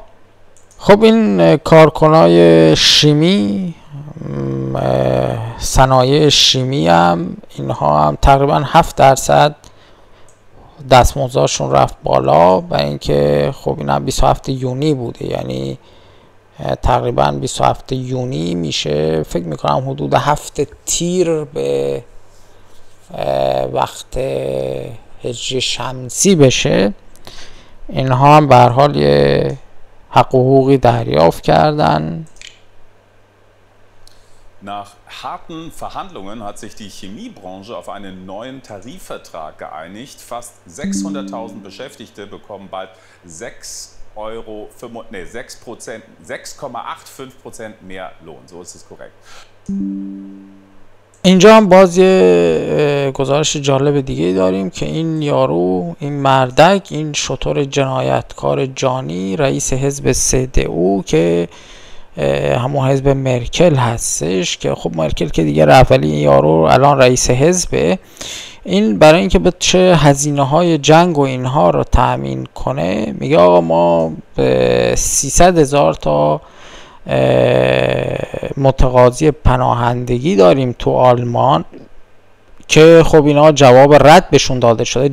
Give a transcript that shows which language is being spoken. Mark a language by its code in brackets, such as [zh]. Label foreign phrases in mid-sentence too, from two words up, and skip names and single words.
[fa] خب این کارکنای شیمی، صنایع شیمی هم، اینها هم تقریبا 7% دستمزدشون رفت بالا، برای اینکه خب این هم 27 یونی بوده، یعنی تقریبا 27 یونی میشه فکر میکنم حدود 7 تیر به وقت هجری شمسی بشه. اینها هم به هر حال یه حق و حقوقی دریافت کردن. [de] Nach harten Verhandlungen hat sich die Chemiebranche auf einen neuen Tarifvertrag geeinigt. Fast 600.000 Beschäftigte bekommen bald 6,85% mehr Lohn. So ist es korrekt. [fa] اینجا هم باز یه گزارش جالب دیگه داریم که این یارو، این مردک، این شطور جنایتکار جانی، رئیس حزب CDU که همون حزب مرکل هستش، که خب مرکل که دیگه رفت، ولی این یارو الان رئیس حزبه، این برای اینکه بچه هزینه‌های جنگ و اینها رو تأمین کنه، میگه آقا ما به 300,000 تا متقاضی پناهندگی داریم تو آلمان، که خب اینا جواب رد بهشون داده شده.